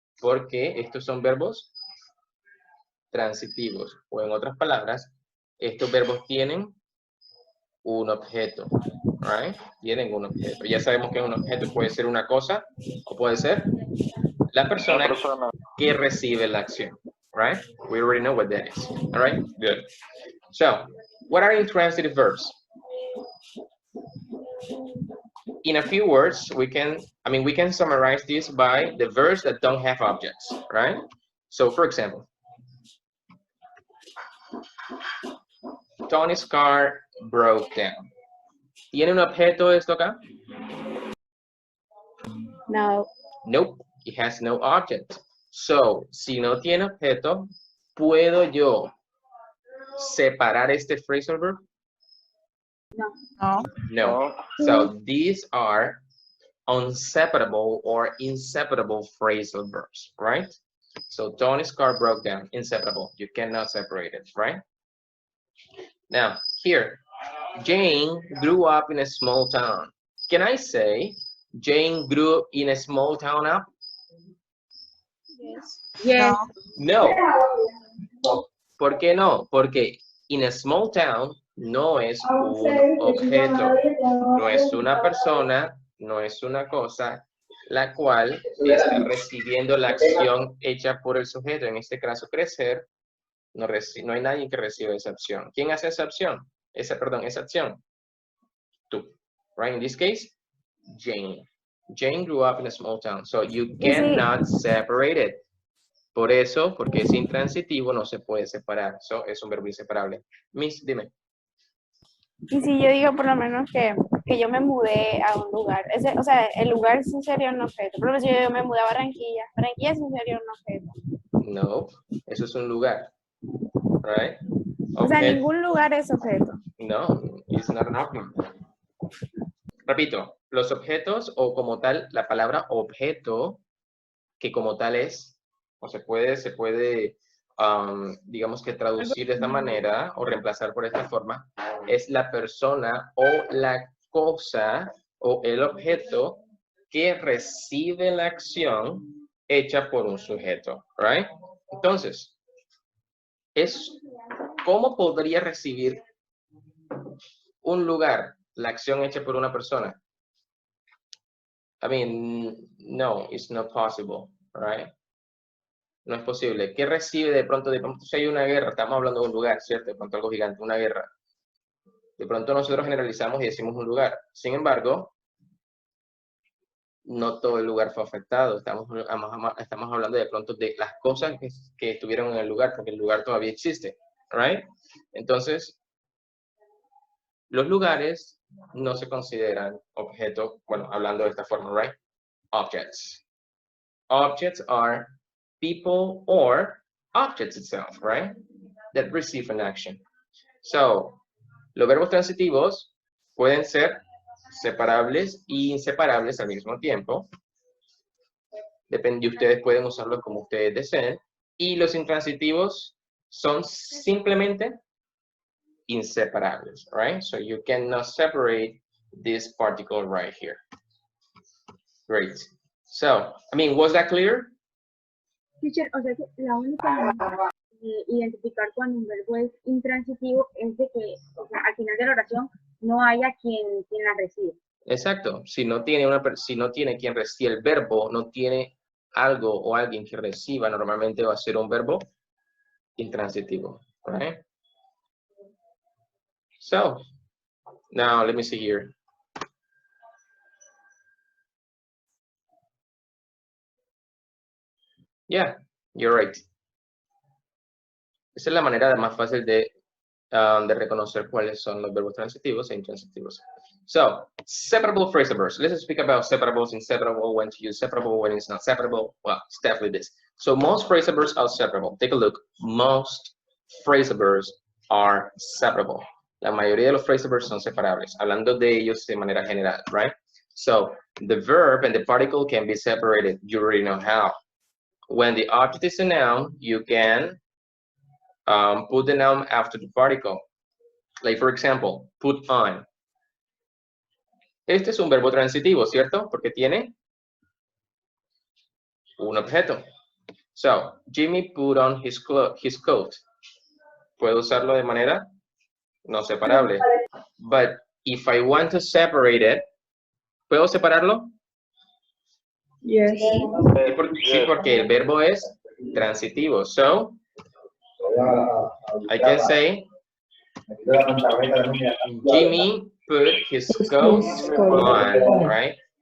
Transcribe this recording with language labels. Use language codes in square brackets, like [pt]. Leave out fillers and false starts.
[es] Porque estos son verbos transitivos, o en otras palabras, estos verbos tienen un objeto, right? Tienen un objeto. Ya sabemos que un objeto puede ser una cosa o puede ser la persona que recibe la acción, right? [en] We already know what that is, all right? Good. So, what are intransitive verbs? In a few words, we can summarize this by the verbs that don't have objects, right? So, for example, Tony's car broke down. [es] ¿Tiene un objeto esto acá? No. [en] Nope, it has no object. [es] So, si no tiene objeto, ¿puedo yo separar este phrasal verb? No. No. [en] So, these are unseparable or inseparable phrasal verbs, right? So, Tony's car broke down, inseparable. You cannot separate it, right? Now, here, Jane grew up in a small town. Can I say Jane grew up in a small town up? Yes. [es] No. ¿Por qué no? Porque [en] in a small town [es] no es un objeto, no es una persona, no es una cosa, la cual está recibiendo la acción hecha por el sujeto. En este caso, crecer, no hay nadie que reciba esa acción. ¿Quién hace esa acción? Esa acción. Tú. Right? [en] In this case, Jane. Jane grew up in a small town, so you cannot separate it. [es] Por eso, porque es intransitivo, no se puede separar. So, es un verbo inseparable. Miss, dime. Y si yo digo por lo menos que yo me mudé a un lugar, o sea, el lugar sí sería un objeto. Por ejemplo, si yo me mudé a Barranquilla, Barranquilla sí sería un objeto. No, eso es un lugar. Right? O sea, Objeto. ningún lugar es objeto. [en] No, it's not an object. [es] Repito, los objetos o como tal, la palabra objeto, que como tal es, o se puede, digamos que traducir de esta manera o reemplazar por esta forma, es la persona o la cosa o el objeto que recibe la acción hecha por un sujeto, right? Entonces, ¿cómo podría recibir un lugar la acción hecha por una persona? [en] I mean, no, it's not possible, right? [es] No es posible. ¿Qué recibe de pronto si hay una guerra? Estamos hablando de un lugar, ¿cierto? De pronto algo gigante, una guerra. De pronto nosotros generalizamos y decimos un lugar. Sin embargo, no todo el lugar fue afectado. Estamos hablando de pronto de las cosas que estuvieron en el lugar, porque el lugar todavía existe, right? Entonces, los lugares no se consideran objetos, bueno, hablando de esta forma, right? Objects. [en] Objects are people or objects itself, right? That receive an action. [es] So, los verbos transitivos pueden ser separables e inseparables al mismo tiempo. Depende, ustedes pueden usarlos como ustedes deseen. Y los intransitivos son simplemente inseparables, right? [en] So you cannot separate this particle right here. Great. So, I mean, was that clear? [es] Teacher, o sea que la única manera de identificar cuando un verbo es intransitivo es de que, o sea, al final de la oración no haya quien la reciba. Exacto. Si no tiene quien reciba el verbo, no tiene algo o alguien que reciba, normalmente va a ser un verbo intransitivo, right? [en] So, now let me see here. Yeah, you're right. [es] Esa es la manera más fácil de reconocer cuáles son los verbos transitivos e intransitivos. [en] So, separable phrasal verbs. Let's speak about separables, inseparable, when to use separable, when it's not separable. Well, it's definitely this. So, most phrasal verbs are separable. Take a look. Most phrasal verbs are separable. [es] La mayoría de los phrasal verbs son separables. Hablando de ellos de manera general, right? [en] So, the verb and the particle can be separated. You already know how. When the object is a noun, you can put the noun after the particle. Like, for example, put on. [es] Este es un verbo transitivo, ¿cierto? Porque tiene un objeto. [en] So, Jimmy put on his coat. [es] Puedo usarlo de manera no separable. [en] But if I want to separate it, [es] ¿puedo separarlo? [en] Yes. [es] Sí, porque el verbo es transitivo. [en] So, I can say, Jimmy put his coat on, right?